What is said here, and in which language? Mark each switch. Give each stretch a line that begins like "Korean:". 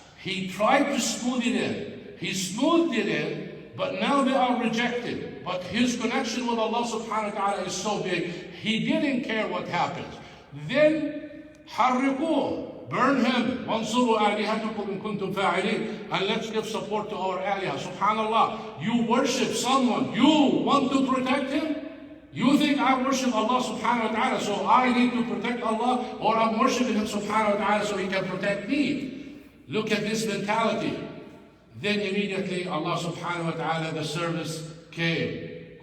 English: He tried to smooth it in. He smoothed it in, but now they are rejected. But his connection with Allah subhanahu wa ta'ala is so big, he didn't care what happens. Then, حرقوه, burn him.
Arabic: وانصروا آلهتكم إن كنتم فاعلين.
English: And let's give support to our alihah. Subhanallah, you worship someone, you want to protect him? You think I worship Allah subhanahu wa ta'ala, so I need to protect Allah, or I'm worshiping him subhanahu wa ta'ala so he can protect me? Look at this mentality. Then immediately Allah subhanahu wa ta'ala, the service came.